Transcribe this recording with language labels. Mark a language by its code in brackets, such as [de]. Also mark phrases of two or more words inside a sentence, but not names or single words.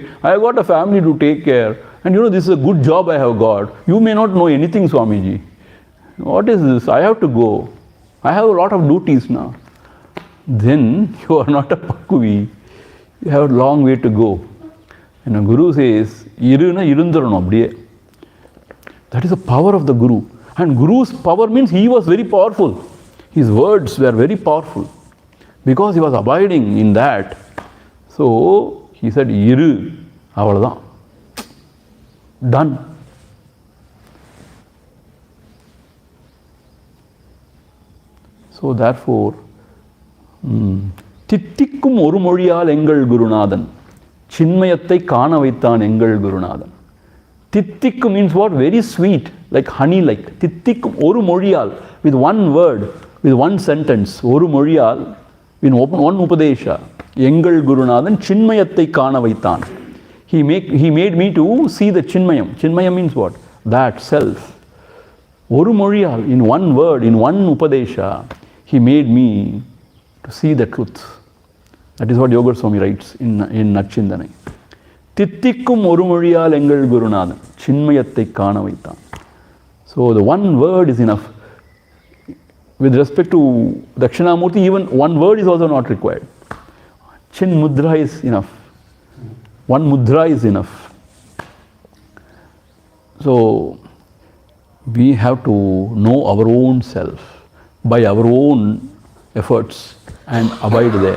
[en] I have got a family to take care. And you know, this is a good job I have got. You may not know anything, Swamiji. What is this? I have to go. I have a lot of duties now. Then you are not a Pakvi. You have a long way to go. And the Guru says, [ta] இருன இருந்தரணம் அப்படியே. [en] That is the power of the Guru. And Guru's power means he was very powerful. His words were very powerful. Because he was abiding in that. So he said, [ta] இரு, அவ்வளவுதான். [en] Done. So therefore, [ta] தித்திக்கும் ஒரு மொழியால் எங்கள் குருநாதன் சின்மயத்தை காண வைத்தான் எங்கள் குருநாதன். [en] Tittikkum means what? Very sweet, like honey like. [ta] தித்திக்கும் ஒரு மொழியால், [en] with one word, with one sentence. [ta] ஒரு மொழியால், [en] in one upadesha. [ta] எங்கள் குருநாதன் சின்மயத்தை காண வைத்தான். [en] He made me to see the chinmayam. Chinmayam means what? That self. [ta] ஒரு மொழியால், [en] in one word, in one upadesha, he made me to see the truth. That is what Yoga Swami writes in Nachindanai. [ta] தித்திக்கும் ஒரு மொழியால் எங்கள் குருநாதன் சின்மயத்தை காண வைத்தான். [en] So the one word is enough. With respect to Dakshinamurti, even one word is also not required. Chin mudra is enough. One mudra is enough. So we have to know our own self by our own efforts and abide there.